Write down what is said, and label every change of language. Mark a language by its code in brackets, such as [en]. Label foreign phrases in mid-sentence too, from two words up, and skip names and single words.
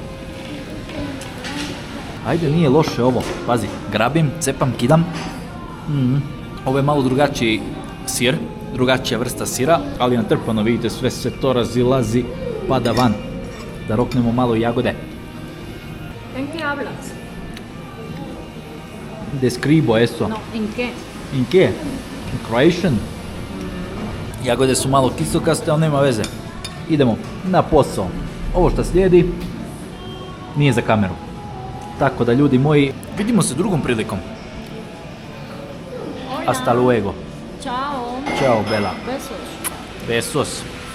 [bs] Ajde, nije loše ovo. Pazi, grabim, cepam, kidam. Ovo je malo drugačiji sir, drugačija vrsta sira, ali natrpano, vidite, sve se to razilazi, pada van. Da roknemo malo jagode. [es] ¿En qué hablas? Describo eso. No, ¿en qué? [en] In kje? In Croatian? [bs] Jagode su malo kisokaste, ali nema veze. Idemo na posao. Ovo što slijedi nije za kameru. Tako da, ljudi moji, vidimo se drugom prilikom. [es] Hola. Hasta luego. Chao. [bs] Ćao, Bela. [es] Besos. Besos.